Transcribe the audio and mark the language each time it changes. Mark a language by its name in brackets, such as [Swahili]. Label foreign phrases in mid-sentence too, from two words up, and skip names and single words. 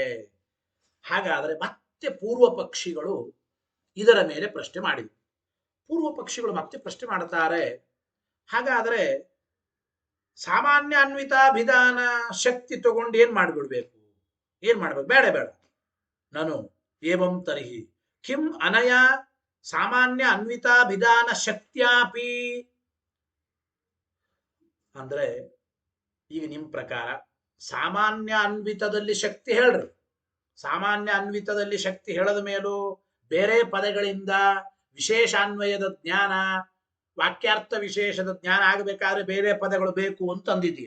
[Kannada] ಹಾಗಾದರೆ ಮತ್ತೆ ಪೂರ್ವ ಪಕ್ಷಿಗಳು ಇದರ ಮೇಲೆ ಪ್ರಶ್ನೆ ಮಾಡಿದರು. ಪೂರ್ವ ಪಕ್ಷಿಗಳು ಮತ್ತೆ ಪ್ರಶ್ನೆ ಮಾಡುತ್ತಾರೆ, ಹಾಗಾದರೆ ಸಾಮಾನ್ಯ ಅನ್ವಿತಾಭಿಧಾನ ಶಕ್ತಿ ತಗೊಂಡು ಏನ್ ಮಾಡ್ಬಿಡ್ಬೇಕು, ಏನ್ ಮಾಡ್ಬೇಕು? ಬೇಡ ಬೇಡ. ನಾನು [Sanskrit] ಏವಂ ತರ್ಹಿ ಕಿಂ ಅನಯ ಸಾಮಾನ್ಯ ಅನ್ವಿತಾಭಿಧಾನ ಶಕ್ತ್ಯಾಪಿ [Kannada] ಅಂದ್ರೆ ಈಗ ನಿಮ್ ಪ್ರಕಾರ ಸಾಮಾನ್ಯ ಅನ್ವಿತದಲ್ಲಿ ಶಕ್ತಿ ಹೇಳ್ರಿ. ಸಾಮಾನ್ಯ ಅನ್ವಿತದಲ್ಲಿ ಶಕ್ತಿ ಹೇಳದ ಮೇಲೂ ಬೇರೆ ಪದಗಳಿಂದ ವಿಶೇಷಾನ್ವಯದ ಜ್ಞಾನ, ವಾಕ್ಯಾರ್ಥ ವಿಶೇಷದ ಜ್ಞಾನ ಆಗಬೇಕಾದ್ರೆ ಬೇರೆ ಪದಗಳು ಬೇಕು ಅಂತ ಅಂದಿದ್ದೀರಿ.